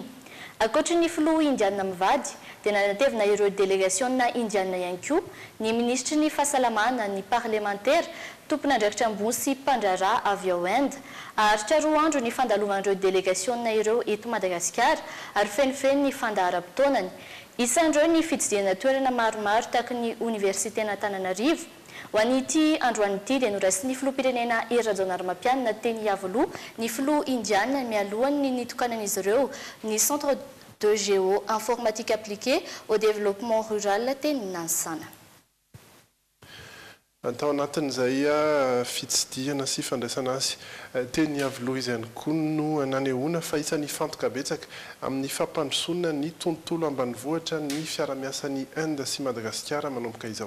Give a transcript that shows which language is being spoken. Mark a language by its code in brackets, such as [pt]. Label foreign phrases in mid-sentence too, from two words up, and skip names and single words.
[mg] Ankoatra ny filoha indiana mivady dia nanatevina ireo délégation indiana ihany koa ny ministre ny fahasalamana ny parlementaire tompona andraikitra ambony sy mpandraraha avy ao Inde aharitra 2 andro ny fandalovan'ireo délégation ireo eto Madagasikara ary fenofeno ny fandaharam-potoanany. Isan'ireo ny fitsidiana toerana maromaro tahaka ny université Antananarivo. Ho an'ity androany ity dia noraisiny filoham-pirenena Rajaonarimampiana teny Iavoloha ny filoha indiana mialohany nitokanan'izy ireo ny [fr] centre de géo-informatique appliquée au développement rural [mg] teny Nansana. Tao anatin'izay fitsidiana sy fandraisana azy teny Iavoloha izy ihany koa no nanehoana fa isan'ny fantoka betsaka amin'ny fampandrosoana ny tontolo ambanivohitra ny fiara-miasan'ny Inde sy Madagasikara manomboka izao.